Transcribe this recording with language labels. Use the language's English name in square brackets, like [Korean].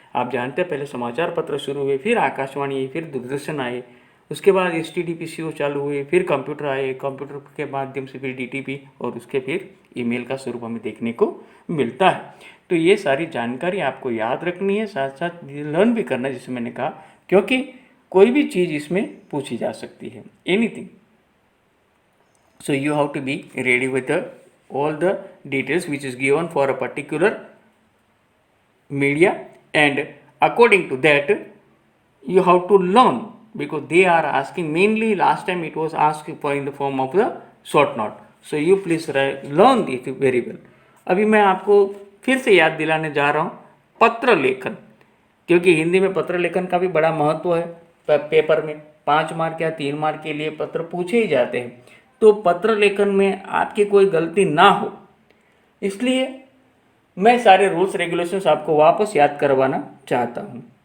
[Hindi] आप जानते हैं पहले समाचार पत्र शुरू हुए, फिर आकाशवाणी आई, फिर दूरदर्शन आए, उसके बाद STD-PCO चालू हुए, फिर कंप्यूटर आए, कंप्यूटर के माध्यम से फिर DTP और उसके फिर ईमेल का स्वरूप हमें देखने को मिलता है। तो ये सारी जानकारी आपको याद रखनी है, साथ साथ लर्न भी करना है जैसे मैंने कहा, क्योंकि कोई भी चीज़ इसमें पूछी जा सकती है, anything. [English] So you have to be ready with all the details which is given for a particular media, and according to that you have to learn, because they are asking mainly, last time it was asked for in the form of the short note. So you please learn it very well. [Hindi] अभी मैं आपको फिर से याद दिलाने जा रहा हूँ पत्र लेखन, क्योंकि हिंदी में पत्र लेखन का भी बड़ा महत्व है। पेपर में 5 मार्क या 3 मार्क के लिए पत्र पूछे ही जाते हैं। तो पत्र लेखन में आपकी कोई गलती ना हो, इसलिए मैं सारे रूल्स रेगुलेशंस आपको वापस याद करवाना चाहता हूँ।